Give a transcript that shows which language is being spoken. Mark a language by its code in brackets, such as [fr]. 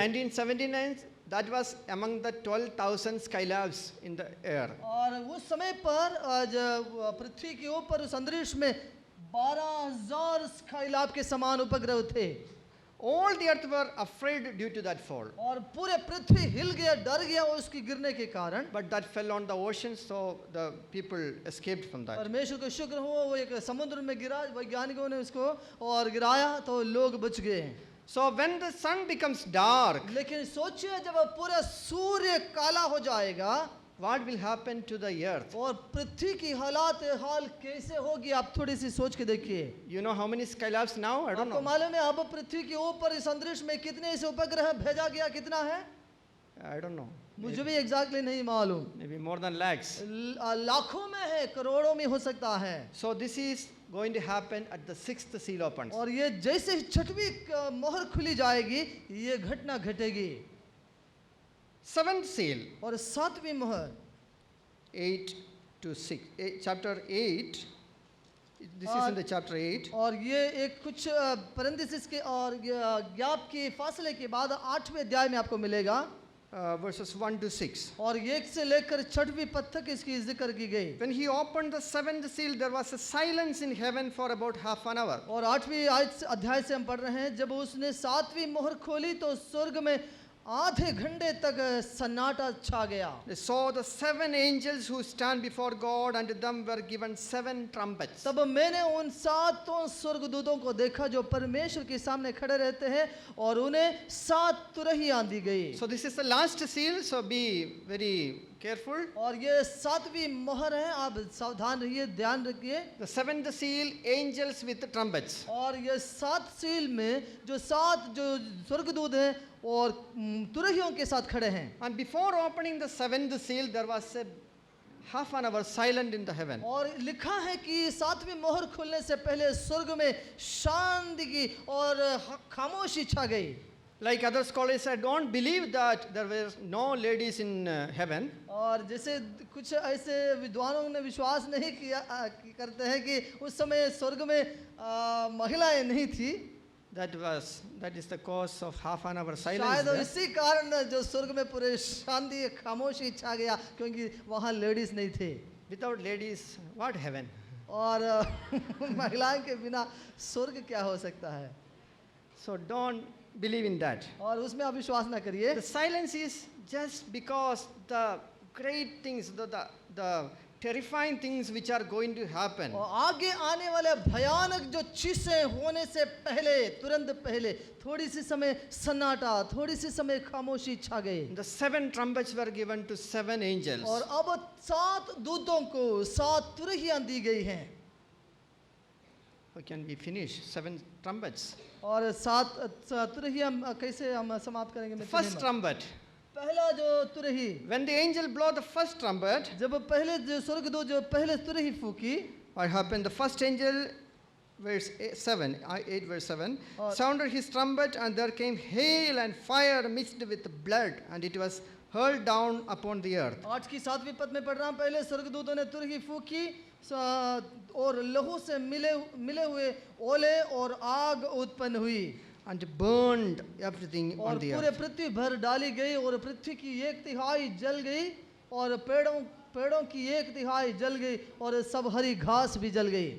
[en] 1979, that was among the 12,000 skylabs in the air. [hi] और उस समय पर पृथ्वी के ऊपर उस अंतरिक्ष में 12,000 स्काईलैब के समान उपग्रह थे। [en] All the earth were afraid due to that fall. [hi] और पूरे पृथ्वी हिल गया डर गया उसकी गिरने के कारण। [en] But that fell on the ocean, so the people escaped from that. [hi] परमेश्वर का शुक्र हो वो एक समुद्र में गिरा वैज्ञानिकों ने उसको और गिराया तो लोग बच गए। [en] So when the sun becomes dark, [hi] लेकिन सोचिए जब पूरा सूर्य काला हो जाएगा [en] what will happen to the earth? [hi] और पृथ्वी की हाल कैसे होगी आप थोड़ी सी सोच के देखिए। [en] You know how many skylabs now? I don't [hi] आपको [en] know. [hi] मालूम है अब पृथ्वी के ऊपर इस अंतरिक्ष में कितने ऐसे उपग्रह भेजा गया कितना है? [en] I don't know. [hi] मुझे भी एग्जैक्टली नहीं मालूम। [en] Maybe more than lakhs. [hi] लाखों में है करोड़ों में हो सकता है। [en] So this is going to happen at the 6th seal opens. [hi] और ये जैसे छठवीं मोहर खुली जाएगी ये घटना घटेगी। [en] 7th seal, [hi] और सातवीं मोहर [en] 8 to 6, chapter 8. This is in the chapter 8. [hi] और ये एक कुछ पैरेंथेसिस के और गैप के फासले के बाद 8वें अध्याय में आपको मिलेगा। [en] Verses 1 to 6. [hi] और 1 से लेकर 6वीं पद तक इसकी जिक्र की गई। [en] When he opened the 7th seal, there was a silence in heaven for about half an hour. [hi] और 8वीं अध्याय से हम पढ़ रहे हैं जब उसने 7वीं मोहर खोली तो स्वर्ग में आधे घंटे तक सन्नाटा छा गया। [en] They saw the 7 angels who stand before God, and to them were given 7 trumpets. [hi] तब मैंने उन 7 स्वर्गदूतों को देखा जो परमेश्वर के सामने खड़े रहते हैं और उन्हें 7 तुरहियां दी गई। [en] So this is the last seal, so be very careful. [hi] और ये 7वीं मोहर है आप सावधान रहिए ध्यान रखिए। [en] The 7th seal, angels with trumpets. [hi] और ये 7 सील में जो 7 जो स्वर्गदूत हैं और तुरहियों के साथ खड़े हैं। [en] And before opening the 7th seal, there was a half an hour silent in the heaven. [hi] और लिखा है कि 7वीं मोहर खुलने से पहले स्वर्ग में शांति की और खामोशी छा गई। [en] Like other scholars, I don't believe that there were no ladies in heaven. [hi] और जैसे कुछ ऐसे विद्वानों ने विश्वास नहीं किया करते हैं कि उस समय स्वर्ग में महिलाएं नहीं थी। [en] That is the cause of half an hour silence. [hi] शायद [en] there. [hi] इसी कारण जो स्वर्ग में पूरे शांति खामोशी छा गया क्योंकि वहाँ लेडीज नहीं थे। [en] Without ladies, what heaven? [hi] और महिलाओं के बिना स्वर्ग क्या हो सकता है? [en] So don't believe in that. [hi] और उसमें आप विश्वास ना करिए। [en] The silence is just because the great things, the terrifying things which are going to happen. [hi] और आगे आने वाले भयानक जो चीजें होने से पहले, तुरंत पहले थोड़ी सी समय सन्नाटा, थोड़ी सी समय खामोशी छा गई। [en] The 7 trumpets were given to 7 angels. [hi] और अब 7 दूतों को 7 तुरहियां दी गई हैं। [en] How can we finish 7 trumpets? [hi] और 7 तुरहियां कैसे हम समाप्त करेंगे? मैं [en] First trumpet. [hi] पहला जो तुरही, [en] When the angel blew the first trumpet, [hi] जब पहले जो स्वर्गदूत जो पहले तुरही फूकी, [en] what happened? The first angel, verse 7, 8 verse 7, sounded his trumpet, and there came hail and fire mixed with blood, and it was hurled down upon the earth. [hi] 8 की 7वीं पद में पढ़ रहा हूं। पहले स्वर्गदूतों ने तुरही फूकी और लहू से मिले हुए ओले और आग उत्पन्न हुई [en] And burned everything [hi] और [en] on the [hi] पूरे [en] earth. [hi] पृथ्वी भर डाली गई और पृथ्वी की 1/3 जल गई और पेड़ों की 1/3 जल गई और सब हरी घास भी जल गई।